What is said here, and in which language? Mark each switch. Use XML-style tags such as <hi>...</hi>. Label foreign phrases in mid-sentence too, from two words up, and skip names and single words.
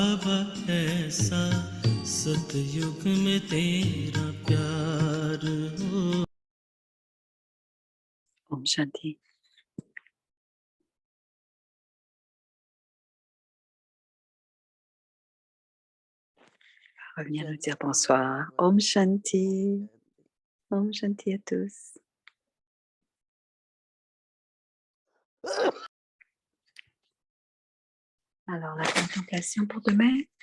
<hi>ऐसा सतयुग में तेरा प्यार हो. ओम शान्ति.</hi> <fr>Revenir nous dire bonsoir.</fr> <hi>ओम शान्ति। ओम शान्ति</hi> <fr>à tous. Alors, la contemplation pour demain.</fr>